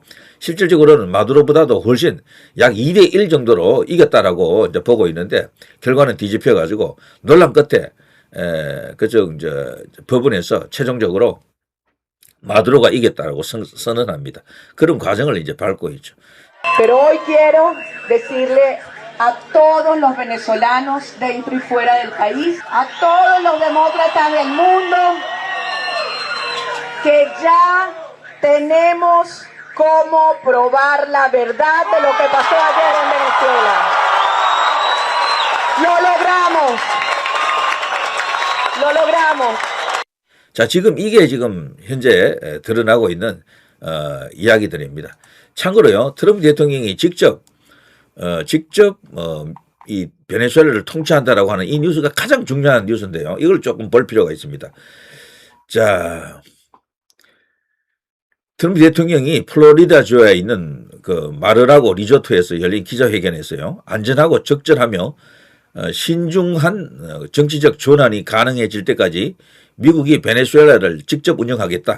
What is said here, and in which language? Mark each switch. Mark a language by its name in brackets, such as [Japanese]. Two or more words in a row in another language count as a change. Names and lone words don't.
[Korean] 실질적으로는 마두로보다도 훨씬 약 2대1 정도로 이겼다라고 이제 보고 있는데 결과는 뒤집혀가지고 논란 끝에 그쪽 이제 법원에서 최종적으로 마두로가 이겼다라고 선언합니다. 그런 과정을 이제 밟고 있죠. [Spanish] Pero hoy quiero decirle a todos los venezolanos dentro y fuera del país, a todos los demócratas del mundo, que ya tenemos cómo probar la verdad de lo que pasó ayer en Venezuela. ¡Lo logramos! ¡Lo logramos! [Korean] 자, 지금 이게 지금 현재 드러나고 있는 이야기들입니다. 참고로요, 트럼프 대통령이 직접 이 베네수엘라를 통치한다라고 하는 이 뉴스가 가장 중요한 뉴스인데요. 이걸 조금 볼 필요가 있습니다. 자, 트럼프 대통령이 플로리다주에 있는 그 마르라고 리조트에서 열린 기자회견에서요, 안전하고 적절하며 신중한 정치적 전환이 가능해질 때까지 미국이 베네수엘라를 직접 운영하겠다.